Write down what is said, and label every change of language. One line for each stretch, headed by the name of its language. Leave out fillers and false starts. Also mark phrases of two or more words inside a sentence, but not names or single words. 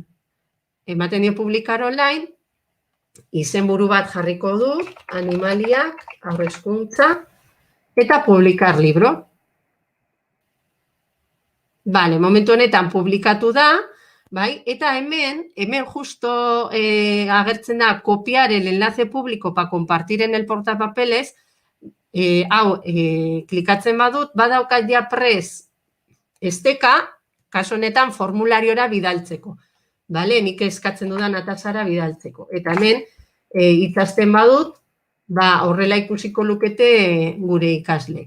Basque: Ematen dio
Spanish: publikar online,
Basque: izenburu bat jarriko du, animaliak, aurrezkuntza, eta
Spanish: publikar libro.
Basque: Vale, momentu honetan publikatu da, bai, eta hemen justo agertzen da
Spanish: copiar el enlace público para compartir en el portapapeles,
Basque: hau, klikatzen badut, badaukat ja prest esteka, kaso honetan formulariora bidaltzeko. Bale, nik eskatzen dudan atasara bidaltzeko. Eta hemen, itzasten badut, horrela ikusiko lukete gure ikaslek.